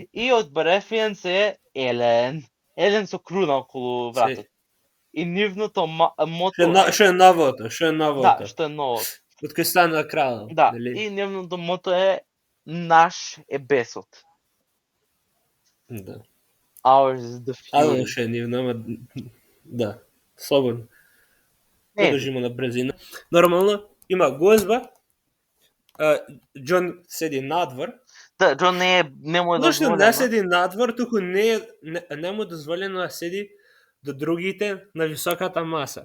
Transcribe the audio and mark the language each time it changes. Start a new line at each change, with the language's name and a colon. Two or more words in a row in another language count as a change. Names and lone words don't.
Macedonian: И од Барефијанс е Елен. Елен со круна околу вратот. И нивното мото Што е новото? Да, што е новото. Од кој стана крал. Да, и нивното мото е наш е бесот. Да.
English: Ours is the fury.
Macedonian: Што е нивно, да, слободно. Продолжимо на брзина. Нормално, има гозба, Џон седи надвор. Да, Џон не му е дозволено. Не седи надвор, туку не му дозволено да седи до другите на високата маса.